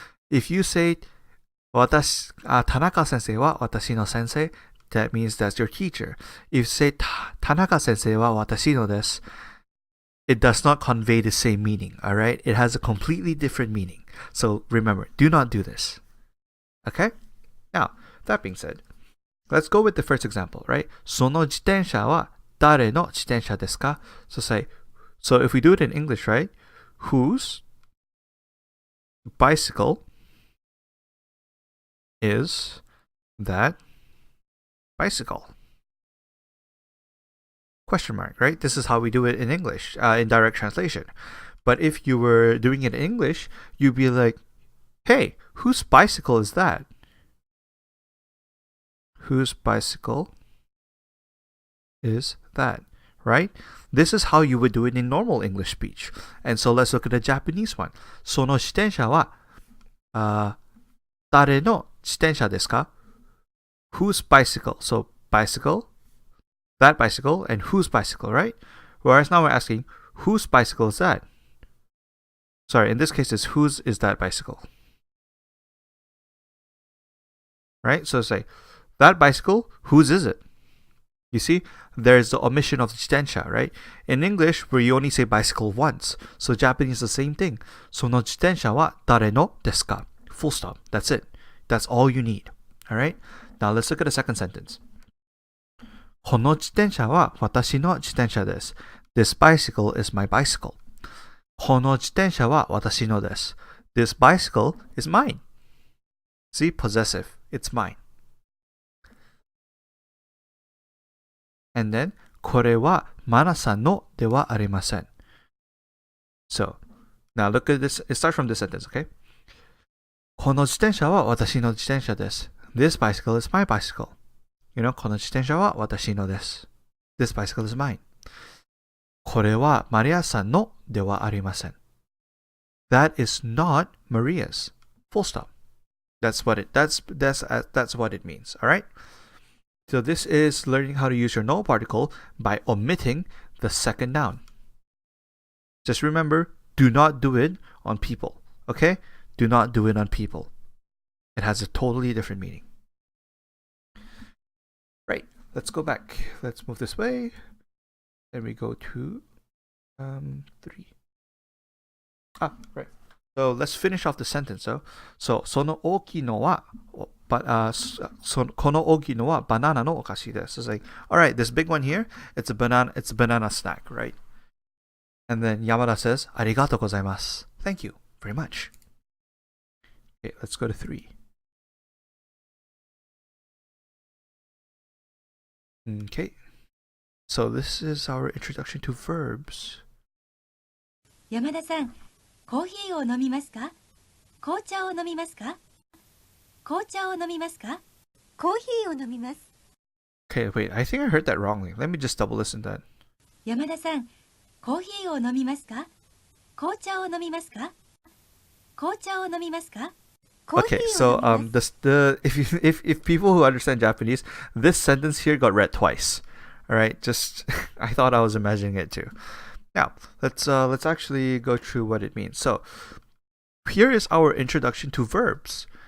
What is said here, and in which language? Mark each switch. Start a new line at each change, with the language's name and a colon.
English: If you say
Japanese: Tanaka sensei wa watashi no sensei,
English: that means that's your teacher. If you say
Japanese: Tanaka sensei wa watashi no desu,
English: it does not convey the same meaning, alright? It has a completely different meaning. So remember, do not do this. Okay? Now, that being said, let's go with the first example, right?
Japanese: その自転車は誰の自転車ですか?
English: So if we do it in English, right? Whose bicycle is that bicycle? Question mark, right? This is how we do it in English, in direct translation. But if you were doing it in English, you'd be like, hey, whose bicycle is that? Whose bicycle is that? Right? This is how you would do it in normal English speech. And so let's look at the Japanese one.
Japanese: その自転車は、誰の自転車ですか?
English: Whose bicycle? So bicycle, that bicycle, and whose bicycle, right? Whereas now we're asking, whose bicycle is that? Sorry, in this case, it's whose is that bicycle? Right? So say, that bicycle, whose is it? You see, there's the omission of jitensha, right? In English, where you only say bicycle once. So Japanese is the same thing.
Japanese: その自転車は誰のですか?
English: Full stop. That's it. That's all you need. Alright? Now let's look at the second sentence.
Japanese: この自転車は私の自転車です.
English: This bicycle is my bicycle.
Japanese: この自転車は私のです.
English: This bicycle is mine. See, possessive. It's mine. And then,
Japanese: これはマナさんのではありません.
English: So, now look at this. It starts from this sentence, okay?
Japanese: この自転車は私の自転車です.
English: This bicycle is my bicycle.
Japanese: You know, この自転車は私のです.
English: This bicycle is mine.
Japanese: これはマリアさんのではありません.
English: That is not Maria's. Full stop. That's what it means, all right? So this is learning how to use your no particle by omitting the second noun. Just remember, do not do it on people, okay? Do not do it on people. It has a totally different meaning. Right, let's go back. Let's move this way. And we go to 3. Right. So let's finish off the sentence. So
Japanese: その大きいのはこの大きいのはバナナのお菓子です.
English: It's like, all right, this big one here, it's a banana snack, right? And then Yamada says,
Japanese: ありがとうございます.
English: Thank you very much. Okay, let's go to 3. Okay. So this is our introduction to verbs.
Japanese: 山田さん、コーヒーを飲みますか？紅茶を飲みますか？紅茶を飲みますか？コーヒーを飲みます。
English: Okay, wait, I think I heard that wrongly. Let me just double listen to that.
Japanese: 山田さん、コーヒーを飲みますか？紅茶を飲みますか？紅茶を飲みますか？
English: Okay, so if people who understand Japanese, this sentence here got read twice. All right, just I thought I was imagining it too. Now let's actually go through what it means. So here is our introduction to verbs.